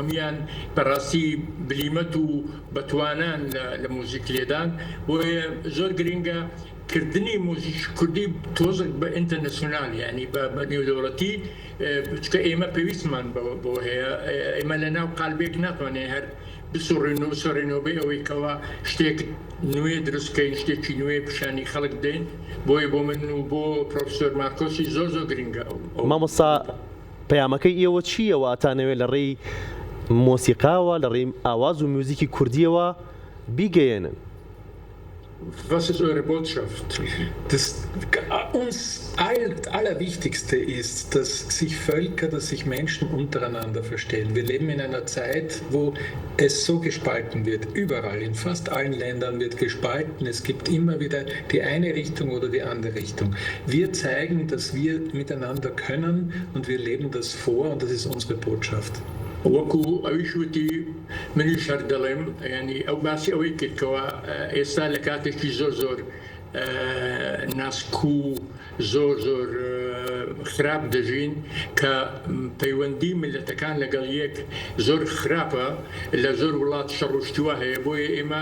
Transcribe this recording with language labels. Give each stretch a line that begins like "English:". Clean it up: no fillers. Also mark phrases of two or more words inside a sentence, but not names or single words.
Central Kurdish: هەمویان بەڕاستی بلیمەت و بەتوانان لە مۆزیک لێدان بۆیە زۆر گرنگە کردنی مۆزیک کوردی تۆزێک بە ئینتەرنەسیۆنال یعنی بە نێودەوڵەتی چکە ئێمە پێویستمان بۆ هەیە ئێمە لە ناو قالبێک ناتوانێت هەر بسوڕێنەوە بێ ئەوەی کەوا شتێک نوێ دروستکەین شتێکی نوێ پیشانی خەڵک دێن بۆیە بۆ من و بۆ پرۆفسۆر مارکۆسی زۆر گرنگە. مامۆستا پەیامەکەی ئێوە چییەوە تانەوێت لە ڕێی مۆسیقاوە لە ڕێی ئاواز و میوزیکی کوردیەوە بیگەیەنن؟
German: Was ist eure Botschaft? Das uns Allerwichtigste ist, dass sich Völker, dass sich Menschen untereinander verstehen. Wir leben in einer Zeit, wo es so gespalten wird. Überall, in fast allen Ländern wird gespalten. Es gibt immer wieder die eine Richtung oder die andere Richtung. Wir zeigen, dass wir miteinander können und wir leben das vor und das ist unsere Botschaft.
Central Kurdish: وەکو ئەویش وتی منیش هەر دەڵێم ینی ئەو باسی ئەوەی کردکەوە ئێستا لە کاتێکی زۆر ناسکو زۆر خراپ دەژین کە پەیوەندی ملەتەکان لەگەڵ یەک زۆر خراپە لە زۆر وڵات شەڕشتیوە هەیە بۆیە ئێمە